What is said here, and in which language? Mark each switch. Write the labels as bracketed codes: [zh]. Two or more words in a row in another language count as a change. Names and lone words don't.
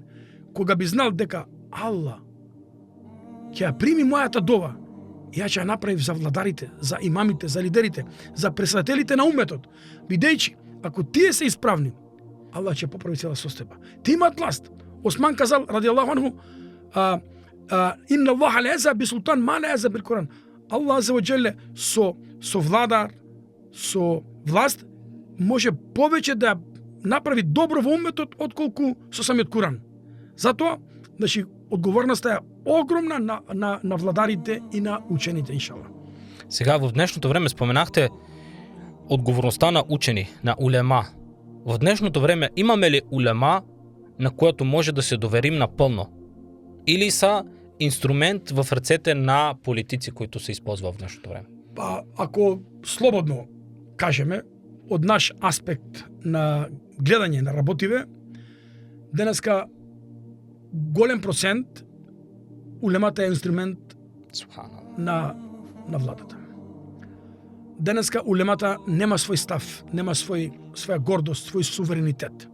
[mk] Кога би знал дека Аллах ќе ја прими мојата дова, ја ќе ја направив за владарите, за имамите, за лидерите, за председателите на умметот. Бидејќи, ако тие се исправни, Аллах ќе поправи цела состојба. Ти имаат власт. Осман казал, [ar] رضي الله عنه, إن الله ليزع بالسلطان ما لا يزع بالقرآن. [mk] Аллах [ar] عز وجل [mk] со владар, со власт, може повеќе да направи добро во умметот отколку со самиот Куран. Затоа, значи, одговорноста е огромна на владарите и на учените, иншалла. Сега во днешното време споменахте одговорноста на учени, на улема. Во днешното време имаме ли улема на којато може да се доверим напълно? [bg] Или са инструмент в ръцете на политици, които се използва в днешното време? [mk] Па, ако слободно кажеме, од наш аспект на гледање на работиве, денеска голем процент улемата е инструмент на владата. Денеска улемата нема свој став, нема своја гордост, свој суверенитет.